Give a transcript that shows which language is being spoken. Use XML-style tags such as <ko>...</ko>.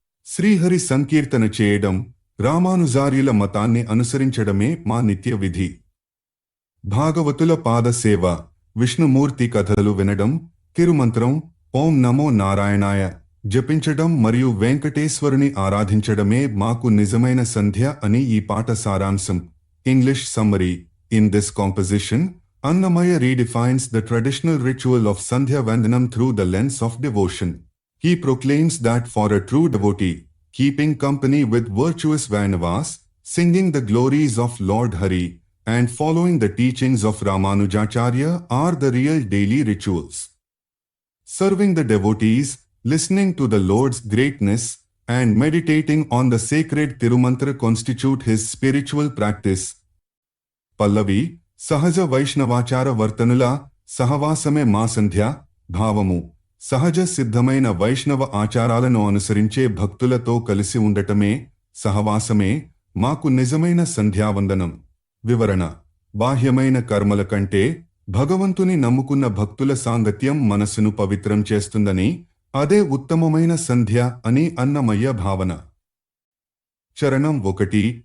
<te>శ్రీహరి సంకీర్తన చేయడం, రామానుజార్యుల మతాన్ని అనుసరించడమే మా నిత్య విధి. భాగవతుల పాదసేవ, విష్ణుమూర్తి కథలు వినడం, తిరుమంత్రం ఓం నమో నారాయణాయ జపించడం మరియు వెంకటేశ్వరుని ఆరాధించడమే మాకు నిజమైన సంధ్య అని ఈ పాట సారాంశం.</te> <en>English summary: in this composition, Annamaya redefines the traditional ritual of Sandhya Vandanam through the lens of devotion. He proclaims that for a true devotee, keeping company with virtuous Vaishnavas, singing the glories of Lord Hari, and following the teachings of Ramanujacharya are the real daily rituals. Serving the devotees, listening to the Lord's greatness, and meditating on the sacred Tirumantra constitute his spiritual practice.</en> <te>పల్లవి: సహజ వైష్ణవాచార వర్తనుల సహవాసమే మా సంధ్య. భావము: సహజ సిద్ధమైన వైష్ణవ ఆచారాలను అనుసరించే భక్తులతో కలిసి ఉండటమే, సహవాసమే మాకు నిజమైన సంధ్యావందనం. వివరణ: బాహ్యమైన కర్మల కంటే భగవంతుని నమ్ముకున్న భక్తుల సాంగత్యం మనసును పవిత్రం చేస్తుందని, అదే ఉత్తమమైన సంధ్య అని అన్నమయ్య భావన. చరణం 1.</te>